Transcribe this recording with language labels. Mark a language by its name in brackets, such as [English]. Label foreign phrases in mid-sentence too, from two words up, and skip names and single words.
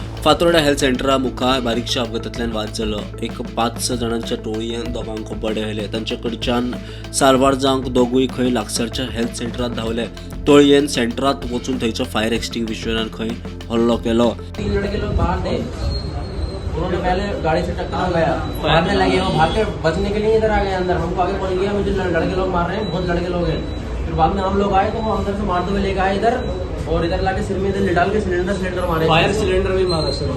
[Konkani] फातोर्डा हेल्थ सेंटरा मुखार बारीकशा अपघातांतल्यान वाद जालो। एक 5-6 जाणांच्या टोळयेन दोगांक बडे व्हेले। तांचे कडच्यान सारवार जावंक दोगूय खंय लागसारच्या हेल्थ सेंटरांत धांवले। टोळयेन सेंटरांत वचून थंयच्या फायर एक्सटिंग्विशरान खंय हल्लो केलो। [Hindi] 3 लड़के लोग बाहर थे, उन्होंने पहले गाड़ी से टक्कर लगाया, मारने लगे, वो भाग के बचने के लिए इधर आ गए अंदर। हमको आगे बोल गया मुझे लड़के लोग मार रहे हैं, बहुत लड़के लोग हैं। फिर बाद में हम लोग आए तो वो अंदर से मारते हुए लेके आए इधर, और इधर लाके सिर में इधर लिटाल के सिलेंडर मारे, [English] fire cylinder [Hindi] भी मारा सर।